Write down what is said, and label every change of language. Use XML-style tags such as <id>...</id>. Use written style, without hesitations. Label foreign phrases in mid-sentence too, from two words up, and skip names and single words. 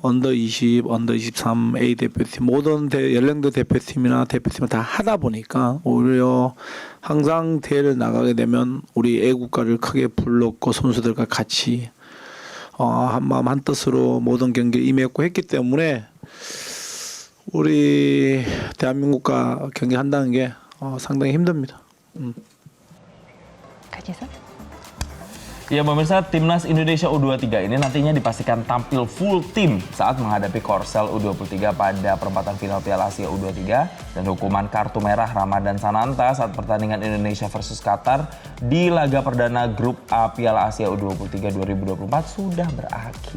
<ko>언더 20, 언더 23 A 대표팀 모든 연령대 대표팀이나 대표팀을 다 하다 보니까 오히려 항상 대회를 나가게 되면 우리 애국가를 크게 불렀고 선수들과 같이 한마음 한뜻으로 모든 경기에 임했고 했기 때문에 우리 대한민국과 경기한다는 게 상당히 힘듭니다.</ko> <id>Ya pemirsa, timnas Indonesia U23 ini nantinya dipastikan tampil full tim saat menghadapi Korsel U23 pada perempatan final Piala Asia U23 dan hukuman kartu merah Ramadan Sananta saat pertandingan Indonesia versus Qatar di laga perdana grup A Piala Asia U23 2024 sudah berakhir.</id>